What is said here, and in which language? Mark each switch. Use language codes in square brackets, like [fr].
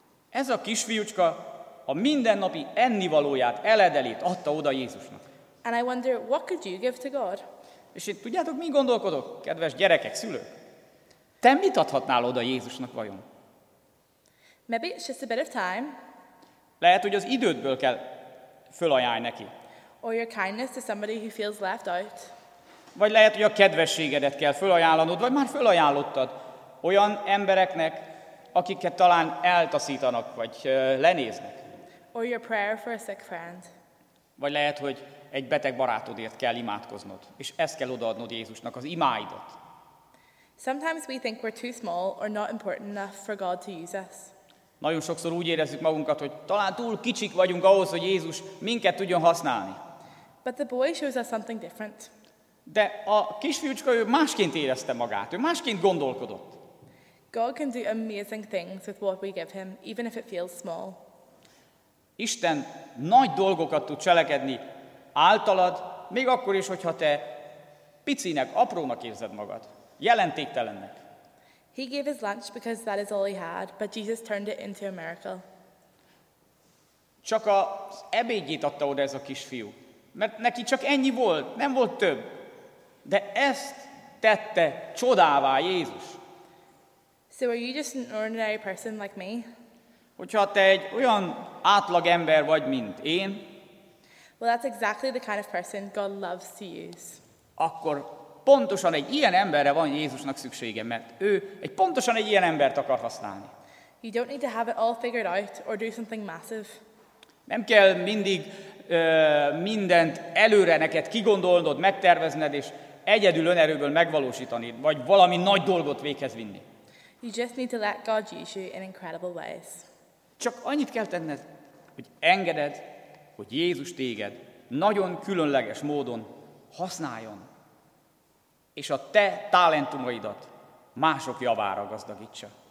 [hu] Ez a kisfiúcska a mindennapi ennivalóját, eledelét adta oda Jézusnak. [en] And I wonder, what could you give to God? [hu] És itt tudjátok, mi gondolkodok, kedves gyerekek, szülők? Te mit adhatnál oda Jézusnak vajon? [en] Maybe it's just a bit of time. [hu] Lehet, hogy az idődből kell fölajánlni neki. [en] Or your kindness to somebody who feels left out. [hu] Vagy lehet, hogy a kedvességedet kell fölajánlanod, vagy már fölajánlottad olyan embereknek, akiket talán eltaszítanak, vagy lenéznek. [en] Or your prayer for a sick friend. [hu] Vagy lehet, hogy egy beteg barátodért kell imádkoznod, és ezt kell odaadnod Jézusnak, az imáidat. [en] Sometimes we think we're too small or not important enough for God to use us. [hu] Nagyon sokszor úgy érezzük magunkat, hogy talán túl kicsik vagyunk ahhoz, hogy Jézus minket tudjon használni. [en] But the boy shows us something different. [hu] De a kisfiúcska ő másként érezte magát, ő másként gondolkodott. [en] God can do amazing things with what we give him, even if it feels small. [hu] Isten nagy dolgokat tud cselekedni általad, még akkor is, hogyha te picinek, aprónak érzed magad, jelentéktelennek. [en] He gave his lunch because that is all he had, but Jesus turned it into a miracle. [hu] Csak az ebédjét adta oda ez a kisfiú, mert neki csak ennyi volt, nem volt több. De ezt tette csodává Jézus. [en] So are you just an ordinary person like me? [hu] Hogyha te egy olyan átlag ember vagy, mint én, [en] well, that's exactly the kind of person God loves to use. [hu] Akkor pontosan egy ilyen emberre van Jézusnak szüksége, mert ő egy pontosan egy ilyen embert akar használni. [en] You don't need to have it all figured out or do something massive. [hu] Nem kell mindig mindent előre neked kigondolnod, megtervezned és egyedül önerőből megvalósítani, vagy valami nagy dolgot véghez vinni. [en] You just need to let God use you in incredible ways. [hu] Csak annyit kell tenned, hogy engeded, hogy Jézus téged nagyon különleges módon használjon, és a te talentumaidat mások javára gazdagítsa.